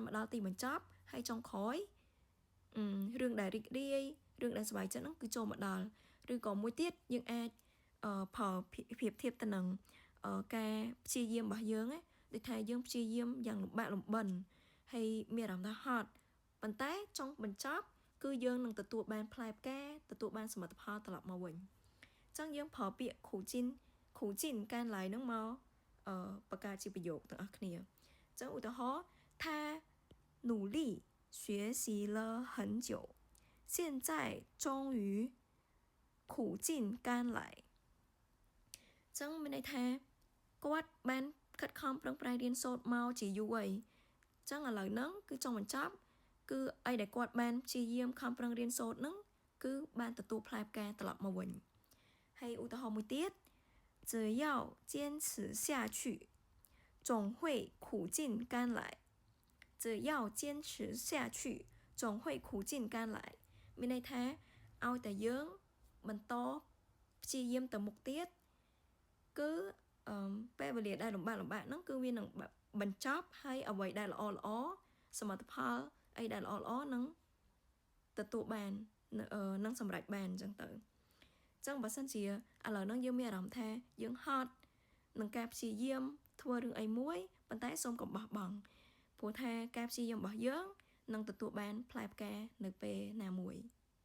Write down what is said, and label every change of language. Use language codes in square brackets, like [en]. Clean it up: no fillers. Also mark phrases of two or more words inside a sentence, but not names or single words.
[km] មកដល់ទីបញ្ចប់ហើយចុងក្រោយរឿងដែលរីករាយរឿងដែលសប្បាយចិត្តហ្នឹងគឺចូលមកដល់ឬក៏មួយទៀតយើងអាចផលប្រៀបធៀបទៅនឹងការព្យាយាមរបស់យើងណាដូចថាយើងព្យាយាមយ៉ាងលំបាកលំបិនហើយមានអារម្មណ៍ថាហត់ប៉ុន្តែចុងបញ្ចប់គឺយើងនឹងទទួលបានផ្លែផ្កាទទួល បានសមិទ្ធផលត្រឡប់មកវិញអញ្ចឹងយើងប្រើពាក្យខូជីនកានឡាយហ្នឹងមកបង្កើតជាប្រយោគទាំងអស់គ្នាអញ្ចឹងឧទាហរណ៍ថា [zh] 努力学习了很久现在终于苦尽甘来 [km] ចឹងមានន័យ ថាគាត់បានខិតខំប្រឹងប្រែងរៀនសូត្រមកជាយូរហើយចឹងឥឡូវហ្នឹងគឺចង់បញ្ចប់គឺអីដែលគាត់បានព្យាយាមខំប្រឹងរៀនសូត្រហ្នឹង គឺបានទទួលផ្លែផ្កាត្រឡប់មកវិញហើយឧទាហរណ៍មួយទៀត [zh] 只要坚持下去总会苦尽甘来只要坚持下去总会苦尽甘来 [km] មានន័យថាឲ្យតែយើងបន្តព្យា យាមទៅមុខទៀតគឺពេលវេលាដែលលំបាកហ្នឹងគឺវានឹងបញ្ចប់ហើយអ្វីដែលល្អសមិទ្ធផលអីដែលល្អនឹងទទួលបាននឹងសម្រេចបានអញ្ចឹងទៅអញ្ចឹងបើសិនជាឥឡូវហ្នឹងយើងមានអារម្មណ៍ថាយើងហត់នឹងការព្យាយាមធ្វើរឿងអីមួយប៉ុន្តែសូមកុំបោះបង់ព្រោះថាការព្យាយាមរបស់យើងនឹងទទួលបានផ្លែផ្កានៅពេលណាមួយ